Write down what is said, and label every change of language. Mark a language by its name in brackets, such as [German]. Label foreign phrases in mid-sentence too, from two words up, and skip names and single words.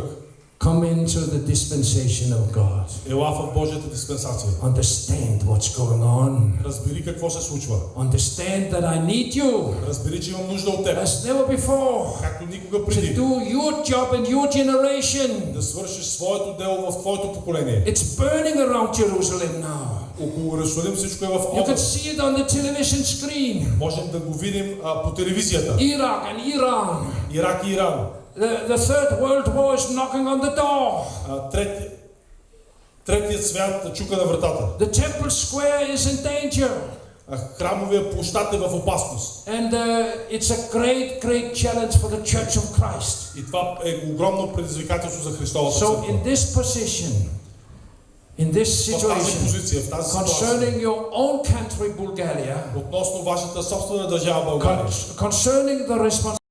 [English] Come into the dispensation of God. [Bulgarian] Ела в Божията диспенсация. [English] Understand what's going on. [Bulgarian] Разбери какво се случва. [English] Understand that I need you [Bulgarian] Разбери, че имам нужда от теб. [English] as never before [Bulgarian] Както никога [English] to [Bulgarian] преди. [English] do your job in your generation. [Bulgarian] Да свършиш своето дело в твоето поколение. [English] It's burning around Jerusalem now. [Bulgarian] Около Иерусалим всичко е в [English] You can [Bulgarian] огън. [English] see it on the television screen. [Bulgarian] Можем да го видим по телевизията. [English] Iraq and Iran. [Bulgarian] Ирак и Иран. [English] The Third World War is knocking on the door. [Bulgarian] Третият свят чука на вратата. [English] The Temple Square is in danger. [Bulgarian] Храмовия площад е в опасност. [English] And it's a great challenge for the Church of Christ. [Bulgarian] И това е огромно предизвикателство за Христовата [English] So [Bulgarian] църква. [English] in this position, in this situation, concerning your own country, Bulgaria, [Bulgarian] относно вашата собствена държава България, [English] concerning the responsibility